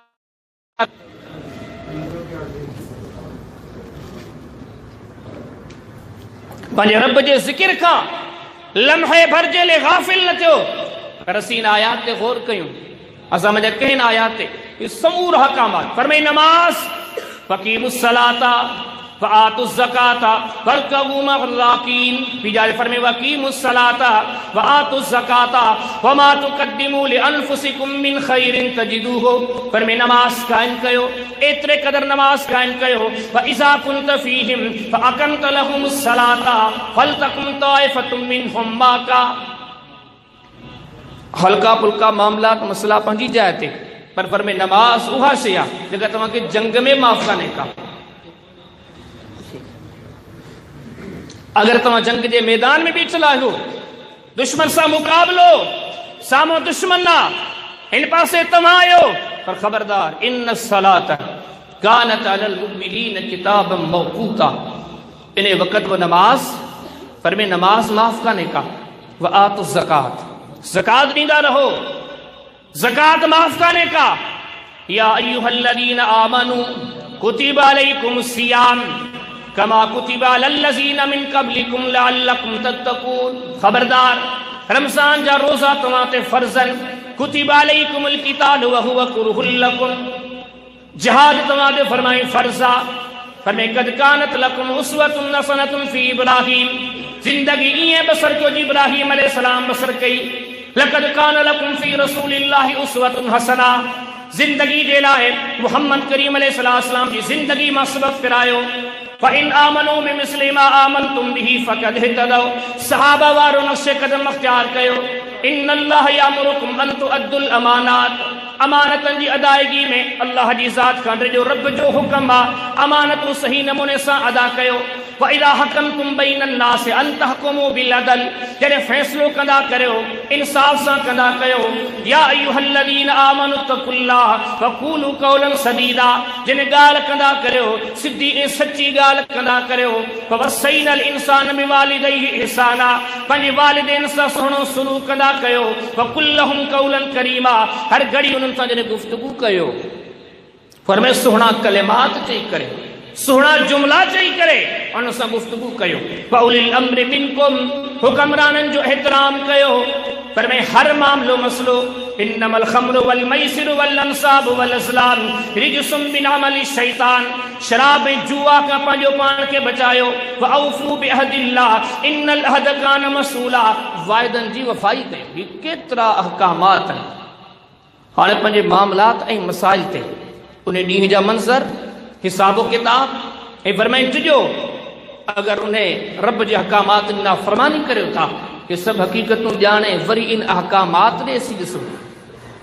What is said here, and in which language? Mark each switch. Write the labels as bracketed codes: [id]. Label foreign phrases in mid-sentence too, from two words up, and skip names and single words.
[sd] पंहिंजे रब जे ज़िक्र खां लम्हे भर जे लाइ गाफ़िल न थियो। पर असीं इन आयात ते गौर कयूं। असां मुंहिंजा कंहिं आयात ते समूर हकामात फरमाई नमाज़ [ar] فأقيموا الصلاة وآتوا الزكاة واركعوا مع الراكعين. [sd] बीजा फरमाई [ar] وأقيموا الصلاة وآتوا الزكاة وما تقدموا لأنفسكم من خير تجدوه. [sd] फरमाई नमाज़ क़ाइम कयो, एतिरे क़दर नमाज़ क़ाइम कयो। [ar] وإذا كنت فيهم فأقمت لهم الصلاة فلتقم طائفة منهم معك. [sd] हल्का फुल्का मामलात मसला पंहिंजी जाइ ते, पर फरमाई नमाज़ उहा शइ आहे जेका तव्हांखे जंग में माफ़ कान्हे का। अगर तव्हां जंग जे मैदान में बीठल आहियो, दुश्मन सां मुक़ाबलो, साम्हूं दुश्मन आहे, हिन पासे तव्हां आहियो, पर ख़बरदार [ar] إن الصلاة كانت على المؤمنين كتابا موقوتا. [sd] इन वक़्त वो नमाज फरमाई नमाज माफ़ कान्हे का। [ar] وآتوا [sd] ज़कात ज़कात ॾींदा रहो, ज़कात माफ़ कान्हे का। [ar] يا أيها الذين آمنوا كتب عليكم الصيام كما كتب على الذين من قبلكم لعلكم تتقون. [sd] खबरदार रमज़ान जा रोज़ा तव्हां ते फ़र्ज़न। [ar] كتب عليكم القتال وهو كره لكم. [sd] जिहाद तव्हां ते फरमाई फ़र्ज़ आ। [ar] फरमाई قد كانت لكم أسوة حسنة في إبراهيم. [sd] ज़िंदगी ईअं बसर कयो जी इब्राहीम अलैहिस्सलाम बसर कई। [ar] لقد كان لكم في رسول الله أسوة حسنة. [sd] ज़िंदगी जे लाइ मुहम्मद करीम अलैहिस्सलाम जी ज़िंदगी मां सबक़ फिरायो। [ar] فإن آمنوا بمثل ما آمنتم به فقد اهتدوا. [sd] सहाबा वारो नक्शे क़दम अख़्तियार कयो। [ar] إن الله يأمركم أن تؤدوا الأمانات. [sd] अमानतन जी अदायगी में अल्लाह जी ज़ात खां जो रब जो हुक्म आहे, अमानतूं सही नमूने सां अदा कयो। [ar] وإذا حكمتم بين الناس أن تحكموا بالعدل. [sd] जॾहिं फ़ैसिलो कंदा करियो इंसाफ़ सां कंदा कयो। [ar] يا أيها الذين آمنوا اتقوا الله وقولوا قولا سديدا. [sd] जिन ॻाल्हि कंदा करियो सिधी ऐं सची ॻाल्हि कंदा करियो। [ar] ووصينا الإنسان بوالديه إحسانا. [sd] पंहिंजे वालिदैन सां सुहिणो सलूक कंदा कयो। [ar] وقل لهما قولا كريما. [sd] हर घड़ी उन्हनि सां जॾहिं गुफ़्तगू कयो फरमाए सुहिणा कलिमात चई करे, सुहिणा जुमला चई करे उन सां गुफ़्तगू कयो। [ar] وأولي الأمر منكم. [sd] हुक्मराननि जो एहतराम कयो। फरमाए हर मामलो मसलो [ar] إنما الخمر والميسر والأنصاب والأزلام رجس من عمل الشيطان. [sd] शराब ऐं जुआ खां पंहिंजो पाण खे बचायो। [ar] وأوفوا بعهد الله إن العهد كان مسؤولا. [sd] वाइदनि जी वफ़ाई कयो। ही केतिरा अहकामात आहिनि। हाणे पंहिंजे मामलात ऐं मसाइल ते उन ॾींहं जा मंज़र हिसाबो किताब ऐं फरमाइनि टिजो अगरि उन रब जे अहकामात जी नाफ़रमानी करियो था कि सभु हक़ीक़तूं ॼाणे वरी इन अहकामात ॾे असीं ॾिसूं।